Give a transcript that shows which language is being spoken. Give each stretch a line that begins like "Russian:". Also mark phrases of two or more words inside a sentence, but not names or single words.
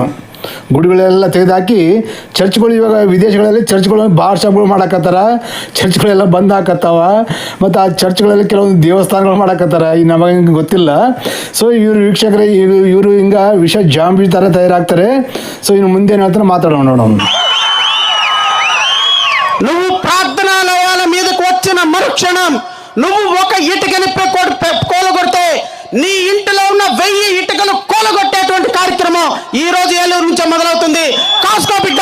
Kannada: ಗುಡಿಗಳೆಲ್ಲ ತೆಗೆದುಹಾಕಿ ಚರ್ಚ್ಗಳು, ಇವಾಗ ವಿದೇಶಗಳಲ್ಲಿ ಚರ್ಚ್ಗಳು ಬಾರ್ ಶಾಪ್ಗಳು ಮಾಡಾಕತ್ತಾರ, ಚರ್ಚ್ಗಳೆಲ್ಲ ಬಂದ್ ಹಾಕತ್ತಾವ, ಮತ್ತು ಆ ಚರ್ಚ್ಗಳಲ್ಲಿ ಕೆಲವೊಂದು ದೇವಸ್ಥಾನಗಳು ಮಾಡಾಕತ್ತಾರ. ಈ ನಮಗೆ ಗೊತ್ತಿಲ್ಲ. ಸೊ ಇವರು ವೀಕ್ಷಕರೇ, ಇವರು ಹಿಂಗೆ ವಿಷ ಜಾಂಬಿ ಥರ ತಯಾರಾಗ್ತಾರೆ. ಸೊ ಇನ್ನು ಮುಂದೆ ಏನು ಹೇಳ್ತಾರೆ మాట్లాడడం ನೋಡೋಣ.
Telugu: నువ్వు ప్రార్థనాలయాల మీదకు వచ్చిన మరుక్షణం నువ్వు ఒక ఇటుకని కోలగొడితే నీ ఇంటిలో ఉన్న 1000 ఇటుకలు కోలగొట్టేటువంటి కార్యక్రమం ఈ రోజు ఏలూరు నుంచే మొదలవుతుంది. కాసుకో బిడ్డ.